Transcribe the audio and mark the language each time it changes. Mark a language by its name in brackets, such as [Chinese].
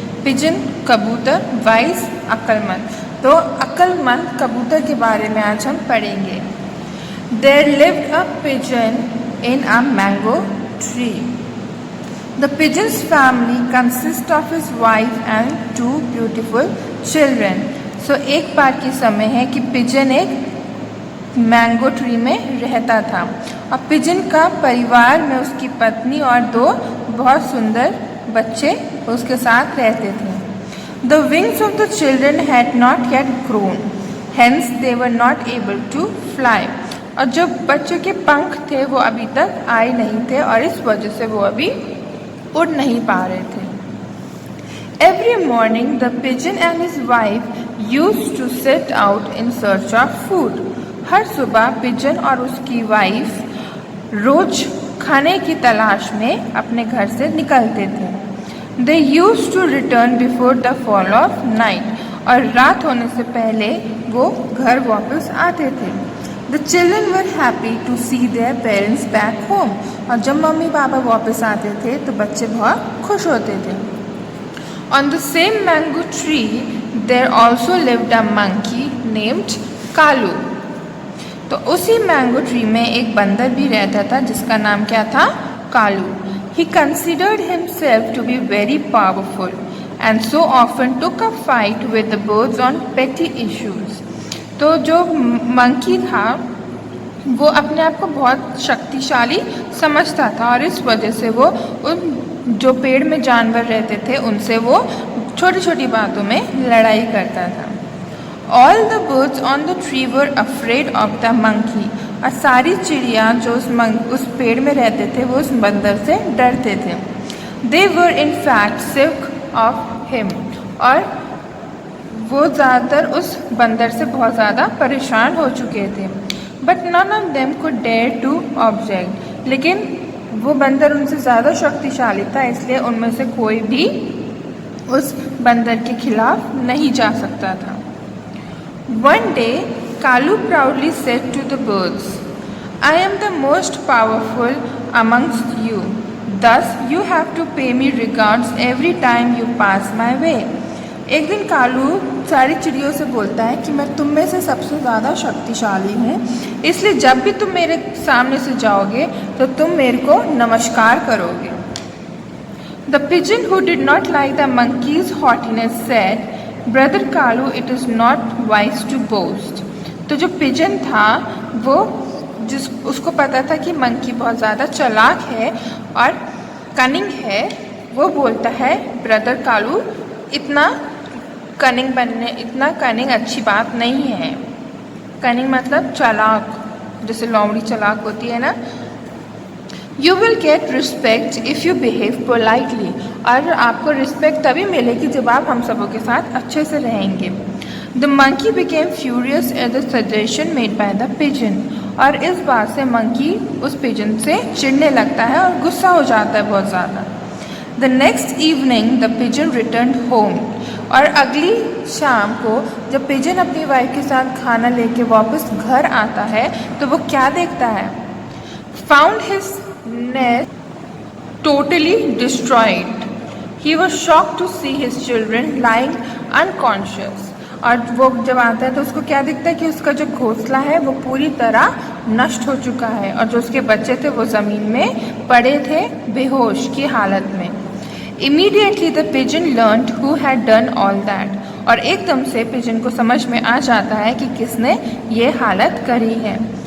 [Hindi] Pigeon कबूतर, wise अक्लमंद. तो अक्लमंद कबूतर के बारे में आज हम पढ़ेंगे. [English] There lived a pigeon in a mango tree. The pigeon's family consists of his wife and 2 beautiful children. [Hindi] So एक बार की समय है कि पिजन एक मैंगो ट्री में रहता था और पिजन का परिवार में उसकी पत्नी और 2 बहुत सुंदर बच्चे उसके साथ रहते थे. [English] The wings of the children had not yet grown, hence they were not able to fly. [Hindi] और जो बच्चों के पंख थे वो अभी तक आए नहीं थे और इस वजह से वो अभी उड़ नहीं पा रहे थे. [English] Every morning the pigeon and his wife used to set out in search of food. [Hindi] हर सुबह पिजन और उसकी वाइफ रोज खाने की तलाश में अपने घर से निकलते थे. [English] They used to return before the fall of night. [Hindi] और रात होने से पहले वो घर वापस आते थे. [English] The children were happy to see their parents back home. [Hindi] और जब मम्मी पापा वापस आते थे तो बच्चे बहुत खुश होते थे. [English] On the same mango tree there also lived a monkey named Kalu. [Hindi] तो उसी मैंगो ट्री में एक बंदर भी रहता था जिसका नाम क्या था? Kalu. [English] He considered himself to be very powerful and so often took a fight with the birds on petty issues. [Hindi] तो जो मंकी था वो अपने आप को बहुत शक्तिशाली समझता था और इस वजह से वो उन जो पेड़ में जानवर रहते थे उनसे वो छोटी छोटी बातों में लड़ाई करता था. [English] All the birds on the tree were afraid of the monkey. [Hindi] और सारी चिड़िया जो उस पेड़ में रहते थे वो उस बंदर से डरते थे. [English] They were in fact sick of him. [Hindi] और वो ज़्यादातर उस बंदर से बहुत ज़्यादा परेशान हो चुके थे. [English] But none of them could dare to object. [Hindi] लेकिन वो बंदर उनसे ज़्यादा शक्तिशाली था इसलिए उनमें से कोई भी उस बंदर के खिलाफ नहीं जा सकता था. [English] One day, Kalu proudly said to the birds, I am the most powerful amongst you. Thus, you have to pay me regards every time you pass my way. [Hindi] एक दिन कालू सारी चिड़ियों से बोलता है कि मैं तुम में से सबसे ज़्यादा शक्तिशाली हूँ, इसलिए जब भी तुम मेरे सामने से जाओगे तो तुम मेरे को नमस्कार करोगे. [English] The pigeon who did not like the monkey's haughtiness said, Brother Kalu, it is not wise to boast. [Hindi] तो जो पिजन था वो उसको पता था कि मंकी बहुत ज़्यादा चालाक है और कनिंग है. वो बोलता है ब्रदर कालू इतना कनिंग अच्छी बात नहीं है. कनिंग मतलब चालाक, जैसे लोमड़ी चालाक होती है ना. [English] You will get respect if you behave politely. [Hindi] और आपको रिस्पेक्ट तभी मिलेगी जब आप हम सबों के साथ अच्छे से रहेंगे. [English] The monkey became furious at the suggestion made by the pigeon. [Hindi] और इस बात से मंकी उस पिजन से चिढ़ने लगता है और गुस्सा हो जाता है बहुत ज़्यादा. [English] The next evening the pigeon returned home. [Hindi] और अगली शाम को जब पिजन अपनी वाइफ के साथ खाना लेके वापस घर आता है तो वो क्या देखता है? [English] Found his nest totally destroyed. He was shocked to see his children lying unconscious. [Hindi] और वो जब आता है तो उसको क्या दिखता है कि उसका जो घोंसला है वो पूरी तरह नष्ट हो चुका है और जो उसके बच्चे थे वो ज़मीन में पड़े थे बेहोश की हालत में. [English] Immediately the pigeon learned who had done all that. [Hindi] और एकदम से पिजन को समझ में आ जाता है कि किसने ये हालत करी है.